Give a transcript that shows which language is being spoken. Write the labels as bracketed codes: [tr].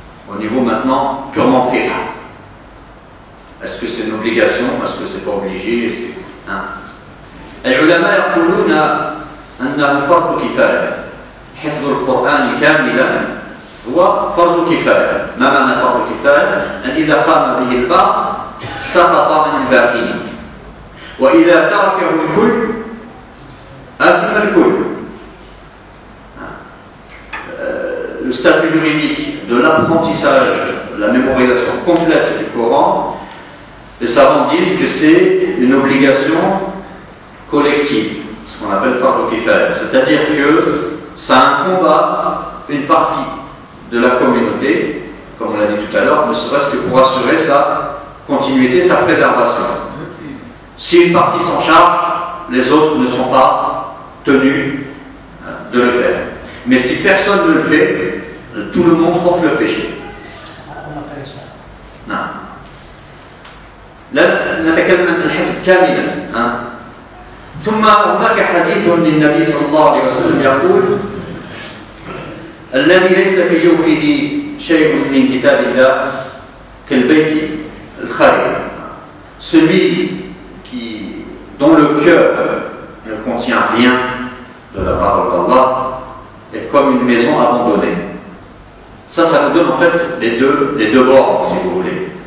[fr] Au niveau maintenant purement fiqh. Est-ce que c'est une obligation? Est-ce que c'est pas obligé? [ar] العلماء يقولون أنه فرض كفاية. حفظ القرآن كاملا هو فرض كفاية. ما معنى فرض كفاية؟ أن إذا قام به البعض سقط عن الباقين، وإذا تركه الكل أثم الكل. [fr] Le statut juridique de l'apprentissage, de la mémorisation complète du Coran, les savants disent que c'est une obligation collective, ce qu'on appelle fardu kifaya, c'est-à-dire que ça incombe à une partie de la communauté, comme on l'a dit tout à l'heure, ne serait-ce que pour assurer sa continuité, sa préservation. Si une partie s'en charge, les autres ne sont pas tenus de le faire. Mais si personne ne le fait, tout le monde porte le péché. Non. [ar] لا نتكلم عن الحفظ كاملا. ثم هناك حديث للنبي صلى الله عليه وسلم يقول: الذي ليس في جوفه شيء من كتاب الله كالبيت الخارج. [fr] Celui dont le cœur ne contient rien de la parole d'Allah est comme une maison abandonnée. Ça nous donne en fait les deux bords, si vous voulez.